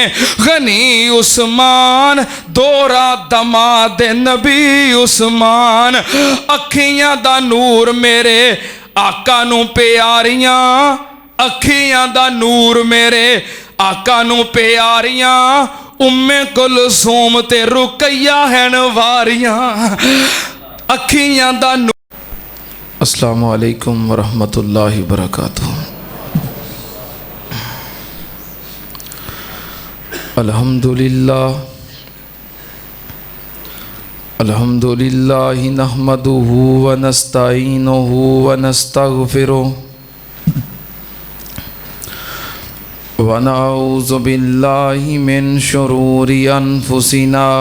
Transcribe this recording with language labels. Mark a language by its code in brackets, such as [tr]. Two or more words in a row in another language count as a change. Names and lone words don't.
[pa] غنی عثمان، دورا داماد نبی عثمان، اکھیاں دا نور میرے آقا نوں پیاریاں، اکھیاں دا نور میرے آقا نوں پیاریاں، ام کلثوم تے رقیہ ہین واریاں، اکھیاں دا نور. [ar] السلام عليكم ورحمة الله وبركاته. الحمد لله الحمد لله نحمده ونستعينه ونستغفره ونعوذ بالله من شرور أنفسنا